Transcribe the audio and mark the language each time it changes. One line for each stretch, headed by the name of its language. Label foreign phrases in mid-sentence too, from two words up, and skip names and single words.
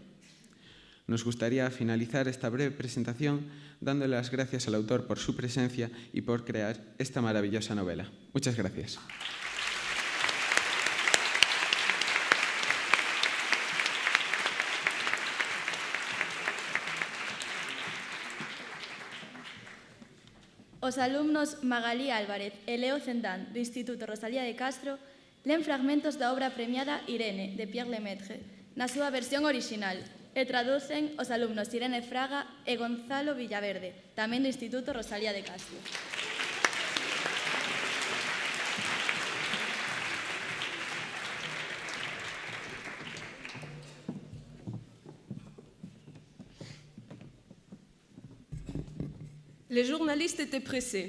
Spanish: Nos gustaría finalizar esta breve presentación dándole las gracias al autor por su presencia y por crear esta maravillosa novela. Muchas gracias.
Galician: Os alumnos Magalí Álvarez e Leo Cendán do Instituto Rosalía de Castro len fragmentos da obra premiada Irene, de Pierre Lemaitre, na súa versión orixinal, e traducen os alumnos Irene Fraga e Gonzalo Villaverde, tamén do Instituto Rosalía de Castro.
French: Les journalistes étaient pressés.